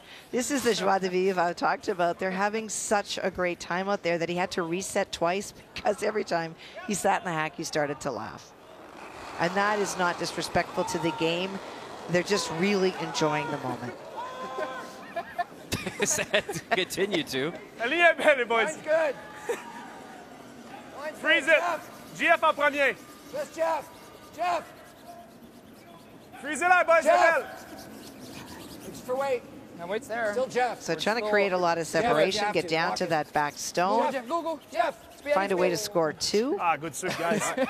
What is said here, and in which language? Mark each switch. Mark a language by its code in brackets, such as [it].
[en] This is the joie de vivre I've talked about. They're having such a great time out there that he had to reset twice because every time he sat in the hack, he started to laugh. And that is not disrespectful to the game. They're just really enjoying the moment. Continue to. [fr] La ligne est belle, les boys. [en] Line's good. Freeze it. [fr] GF en premier. [en] Just Jeff. Jeff. Freeze it [fr] là, boys, c'est belle. [en] Thanks for weight. And weight's there. Still Jeff. So trying to create a lot of separation, get down to that back stone. Jeff, go. Jeff. Find a way to score 2. Ah, good soup, guys.